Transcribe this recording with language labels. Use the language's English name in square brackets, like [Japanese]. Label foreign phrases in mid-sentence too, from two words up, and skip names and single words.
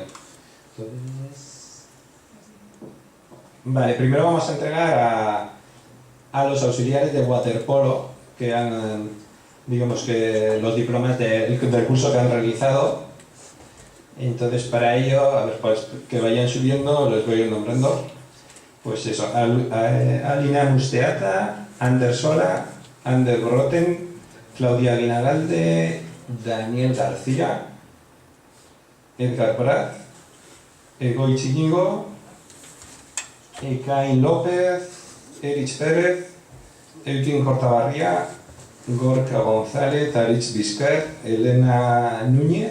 [Spanish] Entonces, vale, primero vamos a entregar a los auxiliares de waterpolo que han, digamos que los diplomas del curso que han realizado. Entonces para ello, a ver, pues que vayan subiendo, los voy a ir nombrando. Pues eso, Alina Musteata, Ander Sola, Ander Broten, Claudia Guinagalde, Daniel García, Edgar Prat, Egoy Chiñigo, Ekain López, Erich Pérez, Eutin Cortabarría, Gorka González, Aritz Vizcar, Elena Núñez,